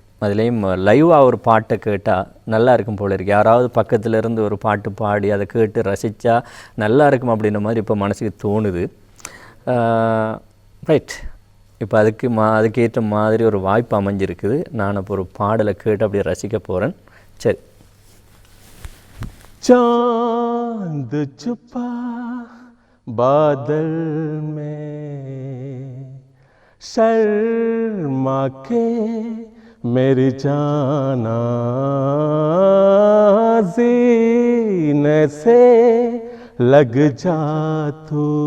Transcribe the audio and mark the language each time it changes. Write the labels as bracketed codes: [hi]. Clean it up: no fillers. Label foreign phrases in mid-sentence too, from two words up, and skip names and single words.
[ta] அதுலேயும் லைவாக ஒரு பாட்டை கேட்டால் நல்லா இருக்கும் போல் இருக்குது. யாராவது பக்கத்தில் இருந்து ஒரு பாட்டு பாடி அதை கேட்டு ரசித்தா நல்லா இருக்கும் அப்படின்ற மாதிரி இப்போ மனசுக்கு தோணுது. ரைட், இப்போ அதுக்கேற்ற மாதிரி ஒரு வாய்ப்பு அமைஞ்சிருக்குது. நான் இப்போ ஒரு பாடலை கேட்டு அப்படியே ரசிக்க போகிறேன். சரி. [hi] चांद छुपा बादल में, शर्मा के मेरी जाना, सीने से लग जा तू,